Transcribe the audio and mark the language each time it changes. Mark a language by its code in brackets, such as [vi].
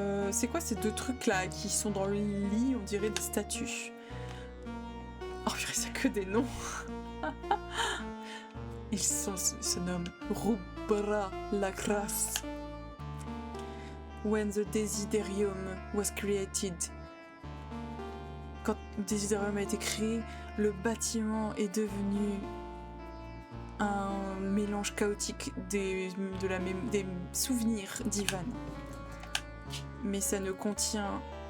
[fr] C'est quoi ces deux trucs là qui sont dans le lit, on dirait des statues? Oh purée, c'est que des noms. Ils se nomment Rubra Lacras. [en] When the Desiderium was created. [fr] Quand Desiderium a été créé, le bâtiment est devenu un mélange chaotique des souvenirs d'Ivan. Mais ça ne contient...